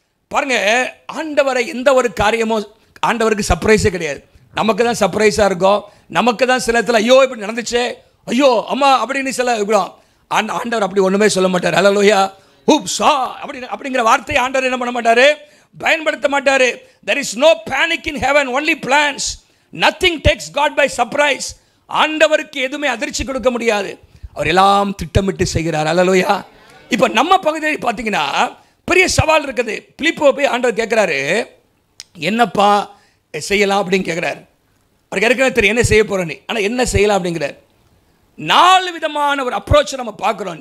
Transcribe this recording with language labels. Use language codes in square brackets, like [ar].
[ta] பாருங்க, ஆண்டவரை எந்த ஒரு காரியமும் ஆண்டவருக்கு சர்ப்ரைஸே கிடையாது. நமக்கு தான் சர்ப்ரைஸாக இருக்கும். நமக்கு தான் சில இடத்துல ஐயோ இப்படி நடந்துச்சு, ஐயோ அம்மா அப்படின்னு சில இருக்கிறோம். ஆண்டவர் அப்படி ஒன்றுமே சொல்ல மாட்டார். ஹல்லேலூயா. ஹூப்ஸா அப்படிங்கிற வார்த்தையை ஆண்டவர் என்ன பண்ண மாட்டார், பயன்படுத்த மாட்டார். [en] there is no panic in heaven, only plans. nothing takes God by surprise. [ta] ஆண்டவருக்கு எதுவுமே அதிர்ச்சி கொடுக்க முடியாது. அவர் எல்லாம் திட்டமிட்டு செய்கிறார். ஹல்லேலூயா. இப்போ நம்ம பகுதியில் பார்த்தீங்கன்னா பெரிய சவால் இருக்குது. பிலிப்போவை போய் ஆண்டவர் கேட்குறாரு, என்னப்பா செய்யலாம் அப்படின்னு கேட்குறாரு. அவருக்கு ஏற்கனவே தெரியும் என்ன செய்ய போகிறேன்னு, ஆனால் என்ன செய்யலாம் அப்படிங்கிறார். 4 விதமான ஒரு அப்ரோச் நம்ம பார்க்குறோம்.